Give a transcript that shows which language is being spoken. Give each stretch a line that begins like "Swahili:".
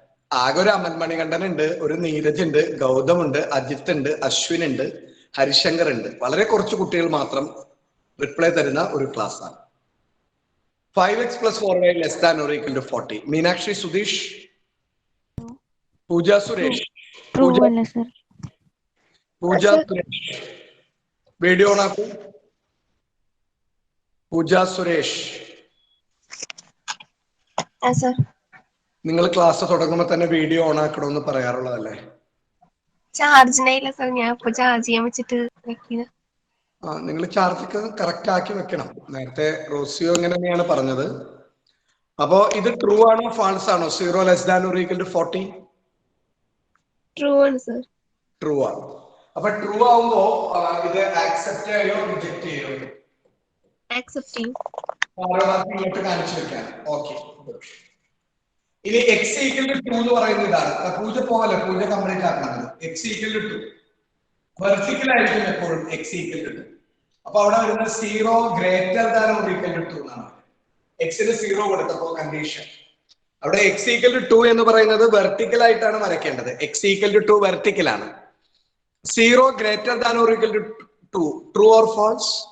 Malayalam: ആകെ ഒരു അമൽ മണികണ്ഠൻ ഉണ്ട്, ഒരു നീരജ് ഉണ്ട്, ഗൗതം ഉണ്ട്, അജിത്ത് ഉണ്ട്, അശ്വിൻ ഉണ്ട്, ഹരിശങ്കർ ഉണ്ട്. വളരെ കുറച്ച് കുട്ടികൾ മാത്രം റിപ്ലൈ തരുന്ന ഒരു ക്ലാസ് ആണ്.
English: 5x plus 4y less than or equal to 40. Meenakshi Sudesh, Pooja Suresh. Pooja Suresh. Video on aako. Pooja Suresh. Yes sir.
Malayalam: നിങ്ങൾ ക്ലാസ് തുടങ്ങുമ്പോൾ തന്നെ വീഡിയോ ഓൺ ആക്കണമെന്ന് പറയാറുള്ളതല്ലേ? ചാർജിനായില്ല സർ, ഞാൻ ഇപ്പൊ ചാർജ് ചെയ്യാൻ വെച്ചിട്ട് വെക്കുന്നത്. നിങ്ങൾ ചാർജ് കറക്റ്റ് ആക്കി വെക്കണം. നേരത്തെ റോസിയോ ഇങ്ങനെ തന്നെയാണ് പറഞ്ഞത്. അപ്പോ ഇത് ട്രൂ ആണോ ഫാൾസ് ആണോ?
English: 0 less than or equal to 40.
Malayalam: True ആണ് സർ. ട്രൂ ആണ്. അപ്പൊ ട്രൂ ആവുമ്പോ ഇത് ആക്സെപ്റ്റ് ചെയ്യോ റിജക്ട് ചെയ്യോ? ആക്സെപ്റ്റ് ചെയ്യും. ഇങ്ങോട്ട് കാണിച്ചു വെക്കാൻ. ഓക്കെ. ഇനി x equal to 2 എന്ന് പറയുന്ന ഇതാണ്. പൂജ പോലെ പൂജ കംപ്ലീറ്റ് ആക്കണം. x equal to 2 വെർട്ടിക്കൽ ആയിരിക്കും എപ്പോഴും x equal to 2.
English: അപ്പൊ അവിടെ വരുന്ന 0 greater than or equal to 2 എന്നാണ്.
Malayalam: x ന് 0 കൊടുത്തപ്പോ കണ്ടീഷൻ അവിടെ x equal to 2 എന്ന് പറയുന്നത് വെർട്ടിക്കൽ ആയിട്ടാണ് വരയ്ക്കേണ്ടത്.
English: x equal to 2 vertical ആണ്. 0 greater than or equal to 2 true or false?